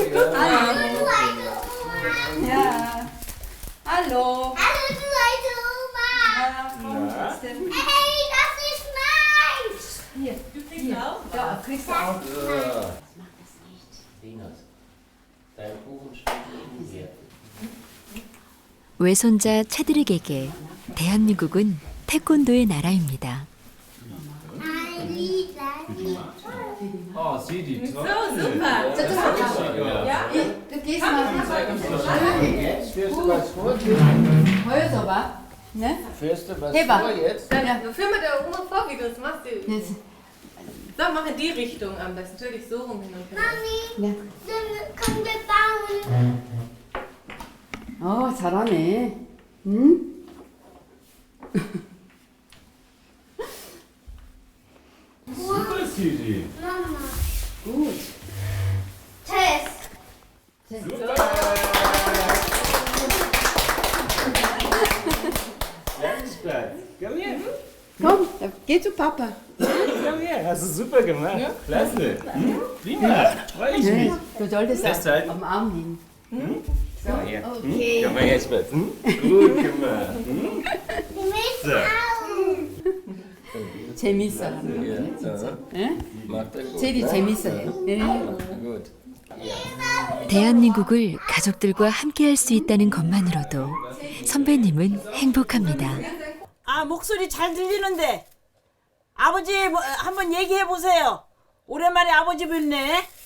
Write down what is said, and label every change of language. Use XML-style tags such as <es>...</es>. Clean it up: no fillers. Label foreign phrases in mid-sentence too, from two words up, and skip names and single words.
<de>Hallo. Ja. Hallo. Hallo, du alte Oma. Ja, komm, Na? Hey, das ist meins. Hier. Du kriegst auch? Ja, kriegst du auch. So. Linus, dein Kuchen steht neben dir.</de> <ko>외손자 채드릭에게 대한민국은 태권도의 나라입니다.</ko> <de>Oh, sieh die So, super. Ja, du gehst mal. Jetzt führst du was vor. Heuer so, wa? Ne? Führst du was Heber. vor jetzt? Dann führ mal der Oma vor, wie du das machst. So, mach in die Richtung am besten. Natürlich so rum hin und her. Mami, dann können wir bauen.</de> <ko>잘하네. 응?</ko> <de>Super, Sidi. Mama. Gut. Test. Landsplatz, komm her. Komm, geh zu Papa. Komm her, hast du super gemacht. Ja. Klasse. Prima, freue ich mich. Du solltest Festhalten. am Arm nehmen. So, her. Okay. Komm mal her, Spatz. Gut gemacht. So.</de> <ko>재밌어.</ko> <de>Ja, so.</de> <ko>응?</ko> <de>Macht er gut.</de> <ko>제리 재밌어해.</ko> <de>Gut.</de> <ko>대한민국을 가족들과 함께할 수 있다는 것만으로도 선배님은 행복합니다. 아, 목소리 잘 들리는데 아버지 한번 얘기해 보세요. 오랜만에 아버지 뵙네.</ko>